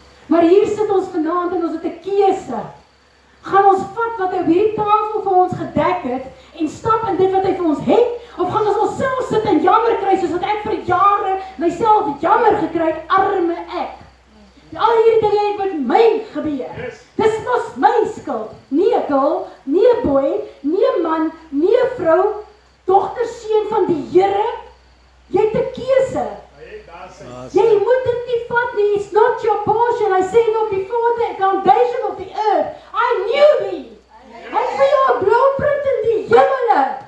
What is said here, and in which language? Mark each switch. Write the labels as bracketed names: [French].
[Afrikaans] Maar hier sit ons vanaand en ons het 'n keuse. Gaan ons vat wat hy op hierdie tafel vir ons gedek het en stap in dit wat hy vir ons het, of gaan ons onsself sit en jammer kry soos wat ek vir jare myself jammer gekry het, arme ek. Al hierdie dinge het met my gebeur. Dis mos my skuld. Nie 'n girl, nie 'n boy, nie 'n man, nie 'n vrou, dogter, seun van die Here. Jy het 'n keuse. Jy moet dit nie vat nie. [English] It's not your portion. I say no before the foundation of the earth. I knew thee. [Afrikaans] Hy het vir jou 'n blueprint in die hemele.